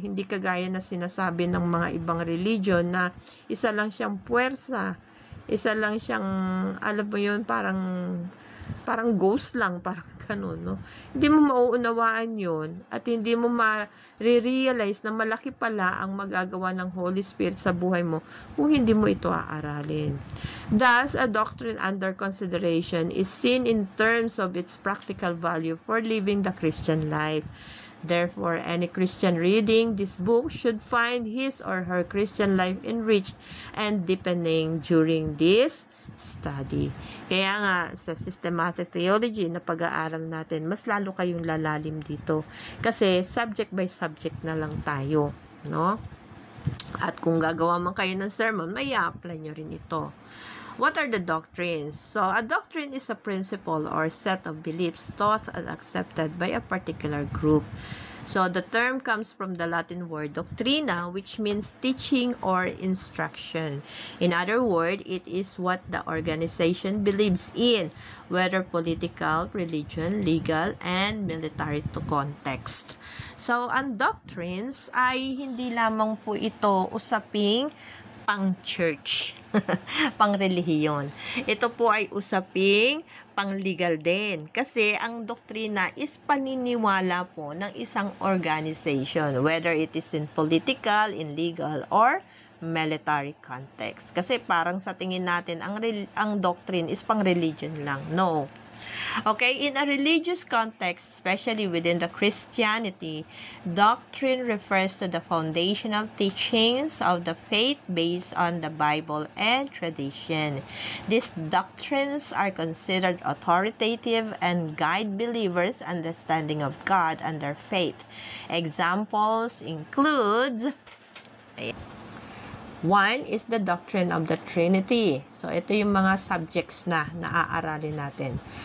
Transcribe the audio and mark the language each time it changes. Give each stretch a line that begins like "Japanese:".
Filipino: Hindi kagaya na sinasabi ng mga ibang religion na isa lang siyang puwersa, isa lang siyang, alam mo yun, parang ghost lang, parang ganun, no? Hindi mo mauunawaan yun at hindi mo ma-realize na malaki pala ang magagawa ng Holy Spirit sa buhay mo kung hindi mo ito aaralin.
English: Thus, a doctrine under consideration is seen in terms of its practical value for living the Christian life. Therefore, any Christian reading this book should find his or her Christian life enriched and deepening during this study.
Filipino: Kaya nga, sa systematic theology na pag-aaral natin, mas lalo kayong lalalim dito. Kasi
English: subject by subject
Filipino: na lang tayo, no? At kung gagawa man kayo ng sermon, may i-apply nyo rin ito.
English: What are the doctrines? So, a doctrine is a principle or set of beliefs taught and accepted by a particular group. So, the term comes from the Latin word doctrina, which means teaching or instruction. In other words, it is what the organization believes in, whether political, religion, legal, and military to context.
Filipino: So, ang doctrines ay hindi lamang po ito usaping pang-church, pang-relihiyon. Ito po ay usaping pang-legal din. Kasi ang doktrina is paniniwala po ng isang
English: organization, whether it is in political, in legal, or military context.
Filipino: Kasi parang sa tingin natin, ang doctrine is pang-religion lang. No.
English: Okay, in a religious context, especially within the Christianity, doctrine refers to the foundational teachings of the faith based on the Bible and tradition. These doctrines are considered authoritative and guide believers' understanding of God and their faith. Examples include, one is the doctrine of the Trinity.
Filipino: So, ito yung mga subjects na naaaralin natin.